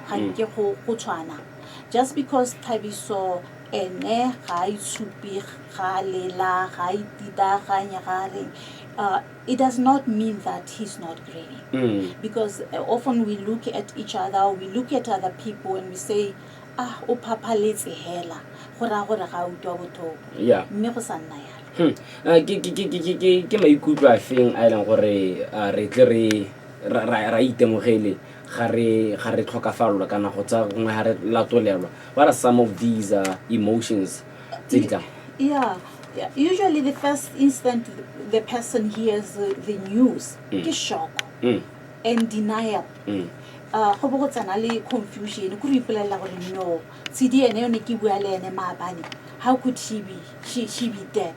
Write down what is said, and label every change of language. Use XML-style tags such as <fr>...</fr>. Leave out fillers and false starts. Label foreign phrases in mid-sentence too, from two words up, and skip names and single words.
<en>Just because Thabiso it does not mean that he's not grieving. Because often we look at each other, we look at other people and we say,</en> <tn>o papa let's hela. Ke maikutlo a feng a eleng gore re tle ra itemogele ga re tlhokafalwa kana go tsa gongwe ga re latolelwa.</tn> <en>What are some of these emotions? Usually the first instant the person hears the news, is shock and denial. Confusion. No, how could she be dead?</en>